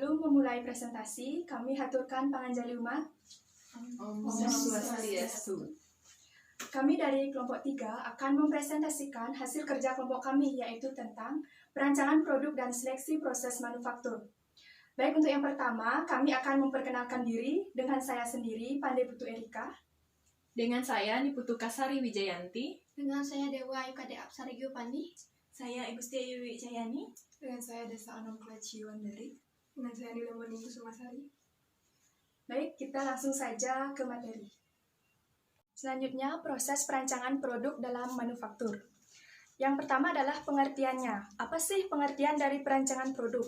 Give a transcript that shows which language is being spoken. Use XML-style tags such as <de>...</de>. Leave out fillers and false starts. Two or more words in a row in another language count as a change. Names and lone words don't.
<id>memulai presentasi, kami haturkan</id> <ban>panganjali umat. Om Swastiastu.</ban> <id>Kami dari kelompok 3 akan mempresentasikan hasil kerja kelompok kami, yaitu tentang perancangan produk dan seleksi proses manufaktur. Baik, untuk yang pertama, kami akan memperkenalkan diri dengan saya sendiri, Pandey Putu Erika. Dengan saya Niputu Kasari Wijayanti. Dengan saya Dewa Ayu Kade Apsari Giopandi. Saya Igusti Ayu Wijayani. Dengan saya Desa Anom Kleci Wandari. Dengan saya Nila Moning Kusumasari. Baik, kita langsung saja ke materi. Selanjutnya, proses perancangan produk dalam manufaktur. Yang pertama adalah pengertiannya. Apa sih pengertian dari perancangan produk?</id>